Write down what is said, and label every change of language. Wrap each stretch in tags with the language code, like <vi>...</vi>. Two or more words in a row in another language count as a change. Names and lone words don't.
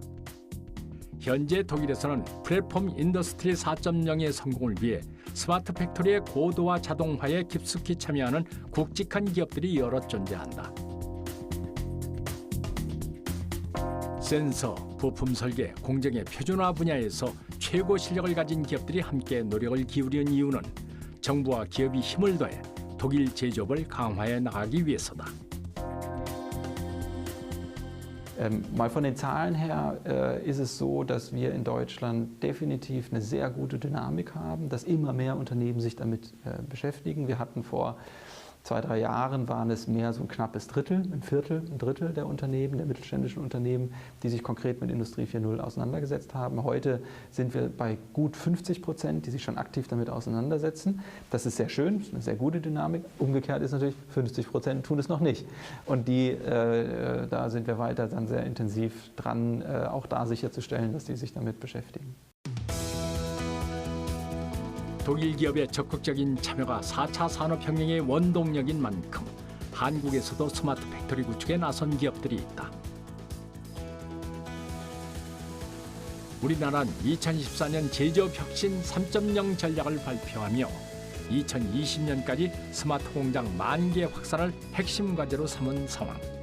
<ko>현재 독일에서는 플랫폼 인더스트리 4.0의 성공을 위해 스마트 팩토리의 고도화 자동화에 깊숙이 참여하는 굵직한 기업들이 여러 존재한다. 센서, 부품 설계, 공정의 표준화 분야에서 최고 실력을 가진 기업들이 함께 노력을 기울이는 이유는 정부와 기업이 힘을 더해 독일 제조업을 강화해 나가기 위해서다.</ko> <de>Mal von den Zahlen her ist es so, dass wir in Deutschland definitiv eine sehr gute Dynamik haben, dass immer mehr Unternehmen sich damit beschäftigen. Wir hatten vor 2-3 Jahren waren es mehr so ein knappes Drittel, ein Drittel der Unternehmen, der mittelständischen Unternehmen, die sich konkret mit Industrie 4.0 auseinandergesetzt haben. Heute sind wir bei gut 50%, die sich schon aktiv damit auseinandersetzen. Das ist sehr schön, das ist eine sehr gute Dynamik. Umgekehrt ist natürlich, 50% tun es noch nicht. Und da sind wir weiter dann sehr intensiv dran, auch da sicherzustellen, dass die sich damit beschäftigen.</de> <ko>독일 기업의 적극적인 참여가 4차 산업혁명의 원동력인 만큼 한국에서도 스마트 팩토리 구축에 나선 기업들이 있다. 우리나라는 2014년 제조업 혁신 3.0 전략을 발표하며 2020년까지 스마트 공장 10,000개 확산을 핵심 과제로 삼은 상황.</ko>